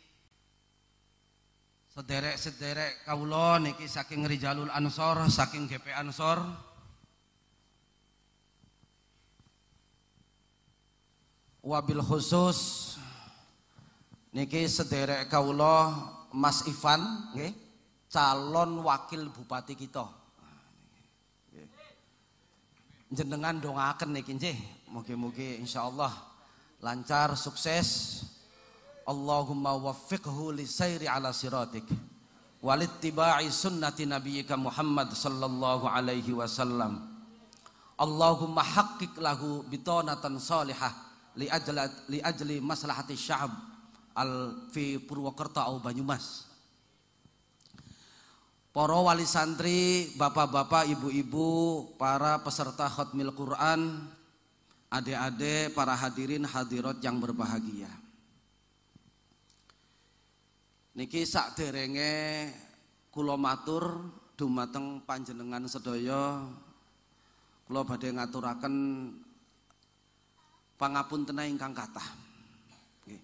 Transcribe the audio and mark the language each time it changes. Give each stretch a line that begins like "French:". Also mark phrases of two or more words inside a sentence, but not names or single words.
Javanese: sederek-sederek kaula niki saking Rijalul Ansor, saking GP Ansor, wabil khusus niki sederek kaula Mas Ivan nggih, calon wakil bupati kita. Jenengan dongaaken niki nggih, mugi-mugi insyaallah lancar, sukses.
Arabic: اللهم وفقه لسير على صراطك واتباع سنة نبيك محمد صلى الله عليه وسلم. اللهم حقق له بطانة صالحة لأجل مصلحة شعب في Purwokerto أو Banyumas.
Indonesian: Para wali santri, bapak-bapak, ibu-ibu, para peserta khatmil Quran, adik-adik, para hadirin hadirat yang berbahagia.
Javanese: Niki sakderenge kula matur dumateng panjenengan sedaya, kula badhe ngaturaken pangapunten ingkang kathah. Nggih.